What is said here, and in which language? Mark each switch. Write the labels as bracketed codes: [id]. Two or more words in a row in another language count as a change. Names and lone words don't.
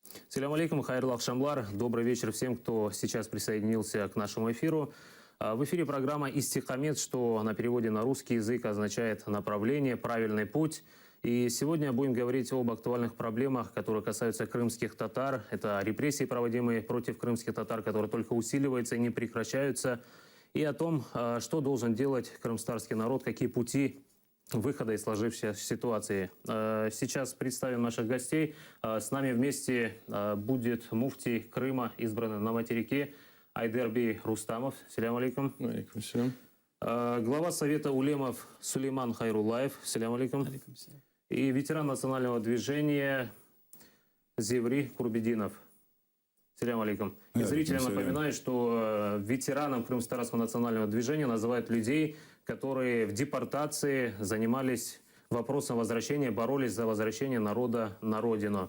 [ar] السلام عليكم, [crh] хайрлах шамлар. [ru] Добрый вечер всем, кто сейчас присоединился к нашему эфиру. В эфире программа «Истихамед», что на переводе на русский язык означает «направление», «правильный путь». И сегодня будем говорить об актуальных проблемах, которые касаются крымских татар. Это репрессии, проводимые против крымских татар, которые только усиливаются и не прекращаются. И о том, что должен делать крымстарский народ, какие пути выхода из сложившейся ситуации. Сейчас представим наших гостей. С нами вместе будет муфтий Крыма, избранный на материке, Айдербей Рустамов. [ar] السلام عليكم. عليكم السلام. [ru] Глава Совета улемов Сулейман Хайруллаев. [ar] السلام عليكم. عليكم السلام. [ru] И ветеран национального движения Зеври Курбединов. [ar] السلام عليكم. [ru] И зрителям напоминаю, что ветераном Крымско-татарского национального движения называют людей, которые в депортации занимались вопросом возвращения, боролись за возвращение народа на родину.